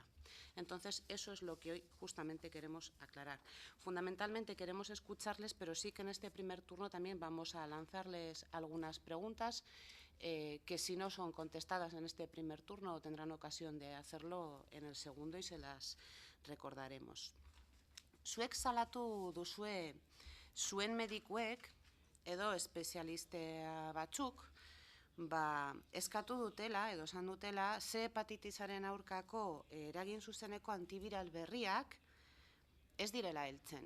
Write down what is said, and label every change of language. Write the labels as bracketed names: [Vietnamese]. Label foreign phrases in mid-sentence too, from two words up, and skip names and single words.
[Spanish] Entonces, eso es lo que hoy justamente queremos aclarar. Fundamentalmente queremos escucharles, pero sí que en este primer turno también vamos a lanzarles algunas preguntas que si no son contestadas en este primer turno tendrán ocasión de hacerlo en el segundo y se las recordaremos. [Basque] Zuek salatu duzue zuen medikuek edo espezialiste batzuk eskatu dutela edo esan dutela C hepatitisaren aurkako eragin zuzeneko antiviral berriak ez direla heltzen.